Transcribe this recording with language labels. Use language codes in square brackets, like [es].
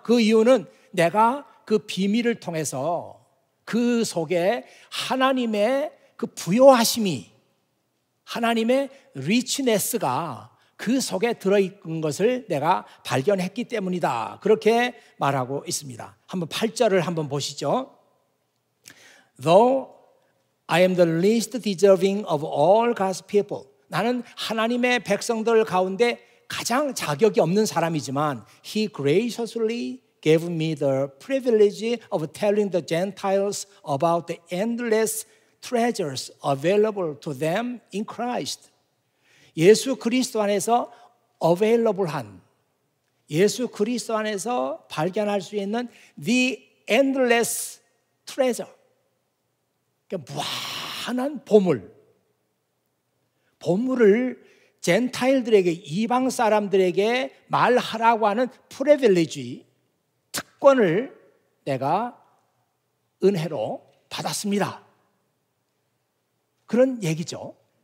[ko] 그 이유는 내가 그 비밀을 통해서 그 속에 하나님의 그 부요하심이, 하나님의 리치네스가 그 속에 들어있는 것을 내가 발견했기 때문이다. 그렇게 말하고 있습니다. 한번 8절을 한번 보시죠. [en] Though I am the least deserving of all God's people. [ko] 나는 하나님의 백성들 가운데 가장 자격이 없는 사람이지만 [en] He graciously gave me the privilege of telling the Gentiles about the endless treasures available to them in Christ. [ko] 예수 그리스도 안에서 available한, 예수 그리스도 안에서 발견할 수 있는 [en] the endless treasure, [ko] 그러니까 무한한 보물을 젠타일들에게, 이방 사람들에게 말하라고 하는 프리빌리지, 특권을 내가 은혜로 받았습니다. 그런 얘기죠.